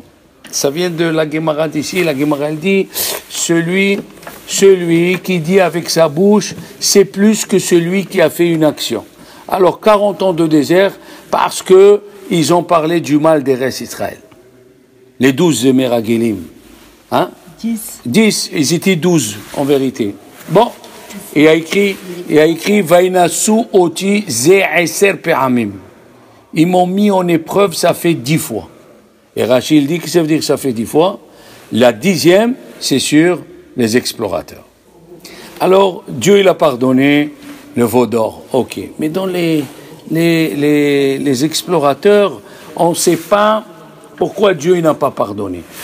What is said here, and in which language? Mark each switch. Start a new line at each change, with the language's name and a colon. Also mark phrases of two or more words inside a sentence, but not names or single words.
French: Ça vient de la Gemara d'ici. La Gemara, elle dit celui qui dit avec sa bouche, c'est plus que celui qui a fait une action. Alors, 40 ans de désert, parce qu'ils ont parlé du mal des restes Israël. Les 12 Meragelim. Hein? 10, ils étaient 12 en vérité. Bon, il a écrit
Hebrew: וינסו אותי זה עשר פעמים.
French: Ils m'ont mis en épreuve, ça fait 10 fois. Et Rachid dit que ça veut dire que ça fait 10 fois. La 10e, c'est sur les explorateurs. Alors, Dieu, il a pardonné le veau d'or. Ok. Mais dans les explorateurs, on ne sait pas pourquoi Dieu n'a pas pardonné.